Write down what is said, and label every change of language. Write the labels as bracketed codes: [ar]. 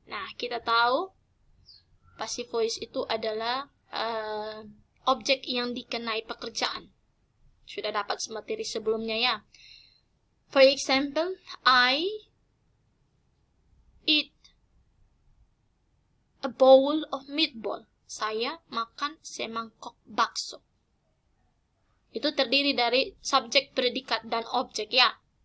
[id] Nah, kita tahu passive voice itu adalah objek yang dikenai pekerjaan. Sudah dapat materi sebelumnya ya. [en] For example, I eat a bowl of meatball. [id] Saya makan semangkok bakso. Itu terdiri dari subjek, predikat, dan objek ya.